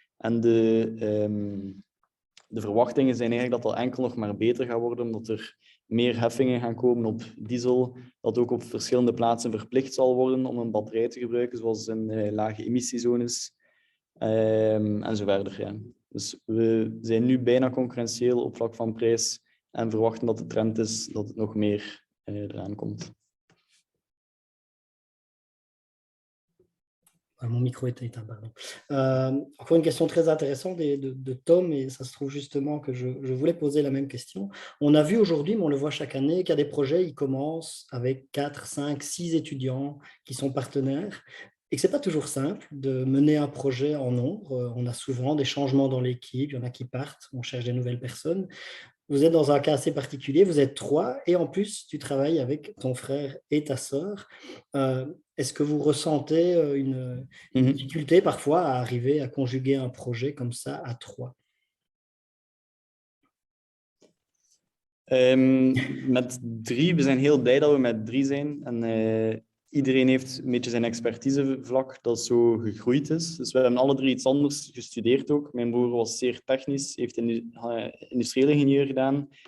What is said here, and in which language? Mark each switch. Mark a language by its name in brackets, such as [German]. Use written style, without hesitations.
[Dutch] En de verwachtingen zijn eigenlijk dat dat enkel nog maar beter gaat worden, omdat er meer heffingen gaan komen op diesel, dat ook op verschillende plaatsen verplicht zal worden om een batterij te gebruiken, zoals in lage emissiezones en zo verder. Ja. Dus we zijn nu bijna concurrentieel op vlak van prijs en verwachten dat de trend is dat het nog meer eraan komt. [French] Mon micro est éteint, pardon. Encore une question très intéressante de Tom, et ça se trouve justement que je voulais poser la même question. On a vu aujourd'hui, mais on le voit chaque année, qu'il y a des projets, ils commencent avec 4, 5, 6 étudiants qui sont partenaires, et que ce n'est pas toujours simple de mener un projet en nombre. On a souvent des changements dans l'équipe, il y en a qui partent, on cherche des nouvelles personnes. Vous êtes dans un cas assez particulier, vous êtes 3, et en plus, tu travailles avec ton frère et ta sœur. Est-ce que vous ressentez une difficulté parfois à arriver à conjuguer un projet comme ça à 3? [Dutch] Met 3, we zijn heel blij dat we met 3 zijn. En iedereen heeft een beetje zijn expertisevlak dat zo gegroeid is. Dus we hebben alle 3 iets anders gestudeerd ook. Mijn broer was zeer technisch, heeft industrieel ingenieur gedaan.